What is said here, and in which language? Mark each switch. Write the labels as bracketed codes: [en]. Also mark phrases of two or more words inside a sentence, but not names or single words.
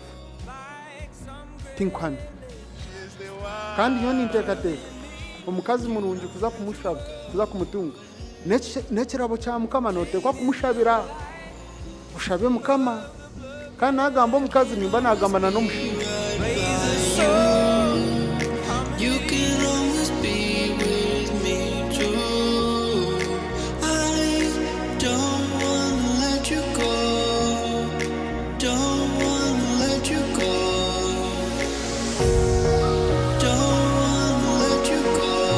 [en] Think one. [nyn] Kandi yoni ntekateka omukazi mulungi kuza kumushaba kuza kumutunga nekirabo kya mukama notekwa kumushabira ushabe mukama kandi nagamba omukazi nimba nagambana n'omushinga. [en] You can always be with me too. I don't wanna let you go. Don't wanna let you go. Don't wanna let you go.